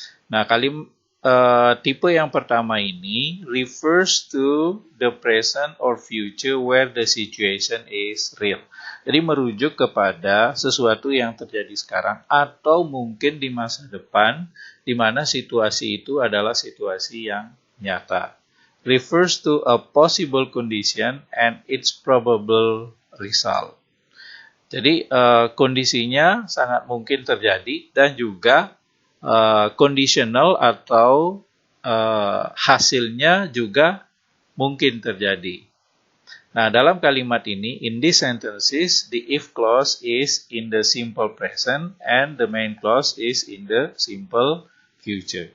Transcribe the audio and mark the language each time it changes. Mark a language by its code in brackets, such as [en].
[id] Nah, tipe yang pertama ini [en] refers to the present or future where the situation is real. [id] Jadi merujuk kepada sesuatu yang terjadi sekarang atau mungkin di masa depan di mana situasi itu adalah situasi yang nyata. [en] Refers to a possible condition and its probable result. [id] Jadi kondisinya sangat mungkin terjadi dan juga conditional atau hasilnya juga mungkin terjadi. Nah, dalam kalimat ini, [en] in these sentences, the if clause is in the simple present and the main clause is in the simple future.